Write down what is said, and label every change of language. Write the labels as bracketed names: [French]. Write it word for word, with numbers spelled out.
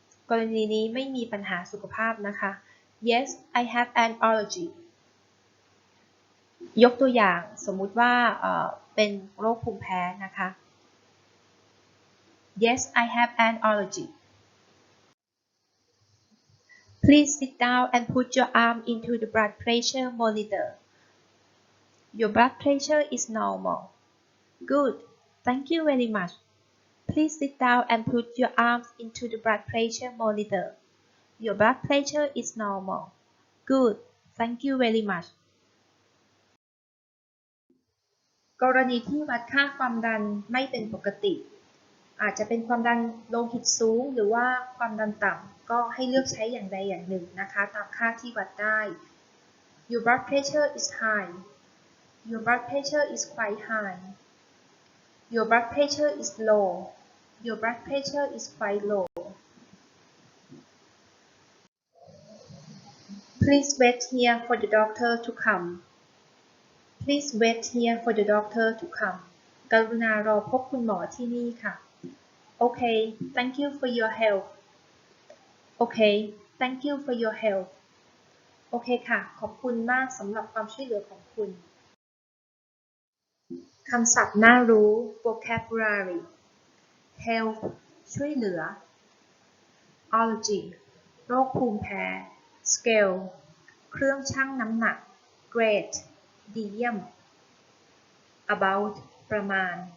[Thai] กรณีนี้ไม่มีปัญหาสุขภาพนะคะ [English] Yes, I have an allergy. [Thai] ยกตัวอย่างสมมุติว่าเอ่อเป็นโรคภูมิแพ้นะคะ [English] Yes, I have an allergy. Please sit down and put your arm into the blood pressure monitor. Your blood pressure is normal. Good. Thank you very much. Please sit down and put your arms into the blood pressure monitor. Your blood pressure is normal. Good. Thank you very much. [Thai] กรณีที่วัดค่าความดันไม่เป็นปกติอาจจะเป็นความดันโลหิตสูงหรือว่าความดันต่ำก็ให้เลือกใช้อย่างใดอย่างหนึ่งนะคะตามค่าที่วัดได้ [English] Your blood pressure is high. Your blood pressure is quite high. Your blood pressure is low. Your blood pressure is quite low. Please wait here for the doctor to come. Please wait here for the doctor to come. [Thai] กรุณารอพบคุณหมอที่นี่ค่ะ [English] Okay, thank you for your help. Okay, thank you for your help. [Thai] โอเคค่ะขอบคุณมากสำหรับความช่วยเหลือของคุณคำศัพท์น่ารู้ vocabulary help ช่วยเหลือ allergy โรคภูมิแพ้ scale เครื่องชั่งน้ำหนัก gradeดีเยี่ยม about ประมาณ